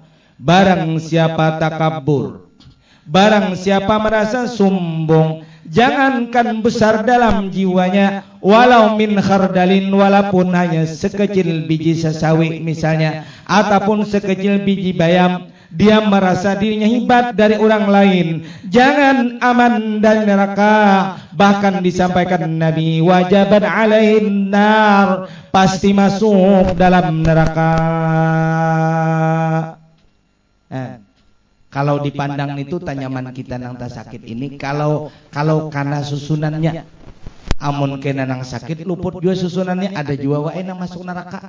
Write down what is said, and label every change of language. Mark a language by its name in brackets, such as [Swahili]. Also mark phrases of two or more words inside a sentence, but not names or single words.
[Indonesian] Barang siapa takabbur, barang siapa merasa sombong, jangankan besar dalam jiwanya, [Arabic] walau min khardalin, [Indonesian] walaupun hanya sekecil biji sesawi misalnya, ataupun sekecil biji bayam, dia merasa dirinya hebat dari orang lain, jangan aman dari neraka. Bahkan disampaikan Nabi, [Arabic] wajaban alaihin nar, [Indonesian] pasti masuk dalam neraka. [Banjar] Kalau dipandang itu tanyaman kita nang tak sakit ini, kalau karena susunannya amun kena nang sakit luput juga susunannya ada juga wae nang masuk neraka.